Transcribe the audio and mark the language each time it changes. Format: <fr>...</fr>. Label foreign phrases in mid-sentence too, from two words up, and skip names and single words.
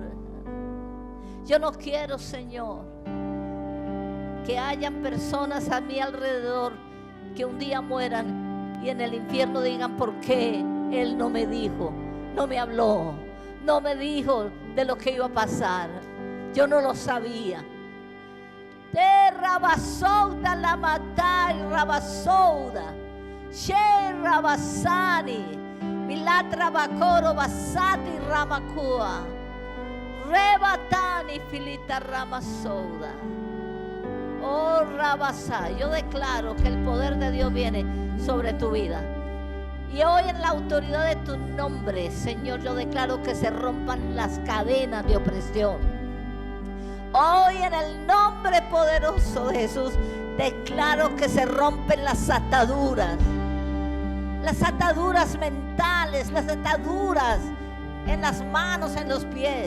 <es>Yo no quiero, Señor, que hayan personas a mi alrededor que un día mueran y en el infierno digan: ¿por qué Él no me dijo, no me habló, no me dijo de lo que iba a pasar? Yo no lo sabía. Te rabasouda la matai rabasouda, she rabasani, milatra bacoro basati ramakua, rebatani filita ramasouda. Oh, Rabasá, yo declaro que el poder de Dios viene sobre tu vida. Y hoy en la autoridad de tu nombre, Señor, yo declaro que se rompan las cadenas de opresión. Hoy en el nombre poderoso de Jesús, declaro que se rompen las ataduras mentales, las ataduras en las manos, en los pies.</es>